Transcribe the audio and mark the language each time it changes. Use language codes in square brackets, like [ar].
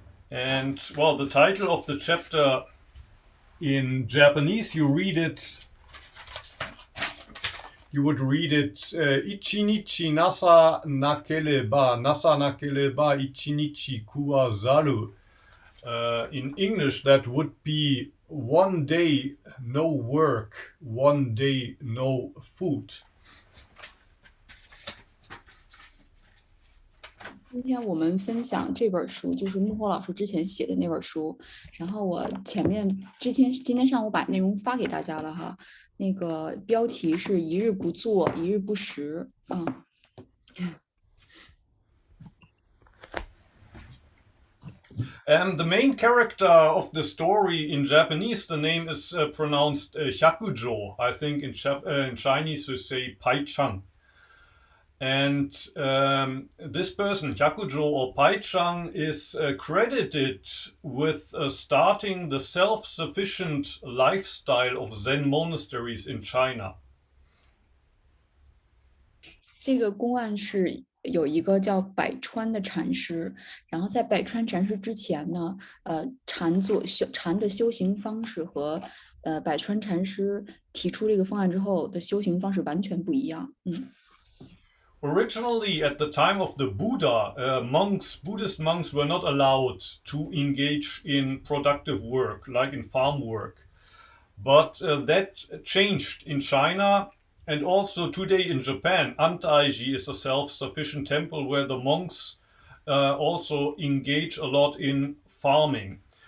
[en] And well, the title of the chapter in Japanese, you would read it [ja] Ichinichi nasa nakeleba ichinichi kuwazaru. [en] In English, that would be one day no work, one day no food. [zh] 今天我们分享这本书，就是幕后老师之前写的那本书。然后我今天上午把内容发给大家了哈。那个标题是一日不做，一日不食。 [en] The main character of the story in Japanese, the name is pronounced Hyakujo. I think in Chinese you say Pai Chang. And this person, Hyakujo or Pai Chang, is credited with starting the self-sufficient lifestyle of Zen monasteries in China. [zh] 这个公案是有一个叫百川的禅师，然后在百川禅师之前呢，禅的修行方式和百川禅师提出这个方案之后的修行方式完全不一样。 [en] Originally, at the time of the Buddha, Buddhist monks were not allowed to engage in productive work, like in farm work. But that changed in China, and also today in Japan. Antaiji is a self-sufficient temple where the monks also engage a lot in farming.